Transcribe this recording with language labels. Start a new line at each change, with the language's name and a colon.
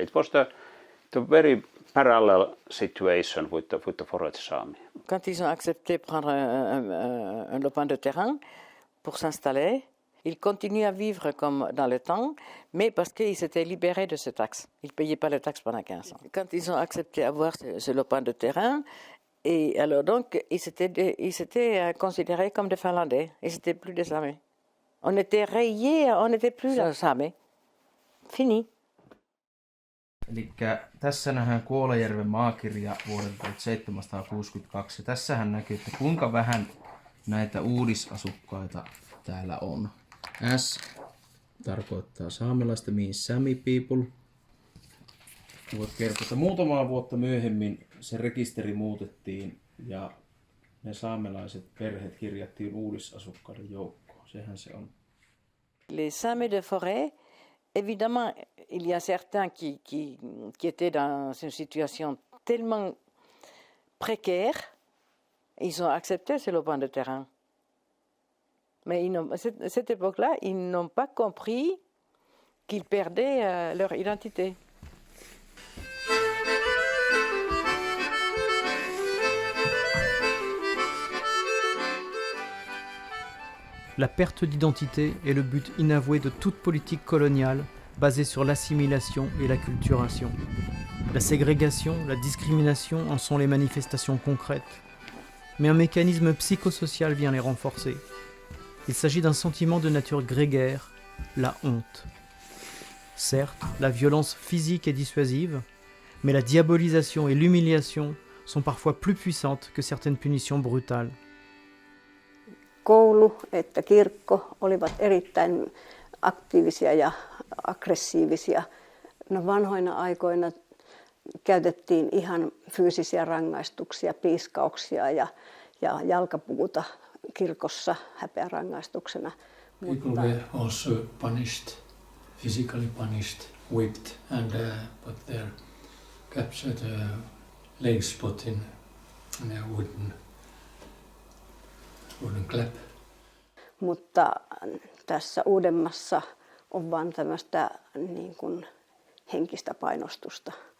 English: It was the very parallel situation with the forest Sami.
French: Quand ils ont accepté de prendre un lopin de terrain pour s'installer, ils continuent à vivre comme dans le temps, mais parce qu'ils s'étaient libérés de ces taxes. Ils ne payaient pas les taxes pendant 15 ans. Quand ils ont accepté d'avoir ce lopin de terrain, et alors donc ils s'étaient considérés comme des Finlandais. Ils n'étaient plus des Samis. On était rayés, on n'était plus Samis. Fini.
Finnish: Eli tässä nähdään Kuolajärven maakirja vuodelta 1762. Ja tässähän näkyy, että kuinka vähän näitä uudisasukkaita täällä on. S tarkoittaa saamelaista,
English: means Sami people.
Finnish: Voit kertoa, että muutamaa vuotta myöhemmin se rekisteri muutettiin ja ne saamelaiset perheet kirjattiin uudisasukkaiden joukkoon. Sehän se on.
French: Les Samis de forêt Évidemment, il y a certains qui étaient dans une situation tellement précaire, ils ont accepté ce lopin de terrain. Mais à cette époque-là, ils n'ont pas compris qu'ils perdaient leur identité. La perte d'identité est le but inavoué de toute politique coloniale basée sur l'assimilation et l'acculturation. La ségrégation, la discrimination en sont les manifestations concrètes. Mais un mécanisme psychosocial vient les renforcer. Il s'agit d'un sentiment de nature grégaire, la honte. Certes, la violence physique est dissuasive, mais la diabolisation et l'humiliation sont parfois plus puissantes que certaines punitions brutales.
Finnish: Koulu että kirkko olivat erittäin aktiivisia ja aggressiivisia. No vanhoina aikoina käytettiin ihan fyysisiä rangaistuksia, piiskauksia ja jalkapuuta kirkossa häpeärangaistuksena.
English: People were also punished, physically punished, whipped, and put their captured legs put in a wooden clap.
Finnish: Mutta tässä uudemmassa on vain tämmöistä niin kuin henkistä painostusta.